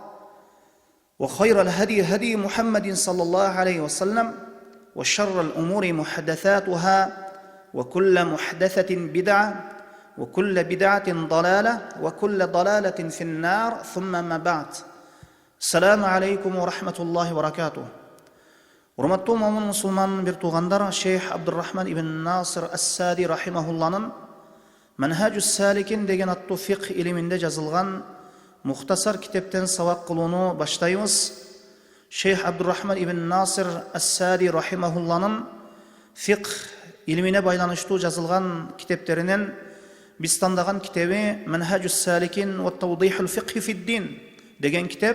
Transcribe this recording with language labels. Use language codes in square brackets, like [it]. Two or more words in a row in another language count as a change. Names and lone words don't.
[ar] وخير الهدي هدي محمد صلى الله عليه وسلم وشر الأمور محدثاتها وكل محدثة بدعة وكل بدعة ضلالة وكل ضلالة في النار ثم ما بعد السلام عليكم ورحمة الله وبركاته. [ky] Урматтуу момун мусулман бир туугандар, Шейх Абдуррахман ибн Насир ас-Сади рахимахулланын Манхажус Саликин деген аттуу фиқх илиминде жазылган мухтасар китептен сабак кылууну баштайбыз. Шейх Абдуррахман ибн Насир ас-Сади рахимахулланын фиқх илимине байланыштуу жазылган китептеринен биз тандаган китеби Манхажус Саликин ва Тавдихул фиқхи фид-дин деген китеп.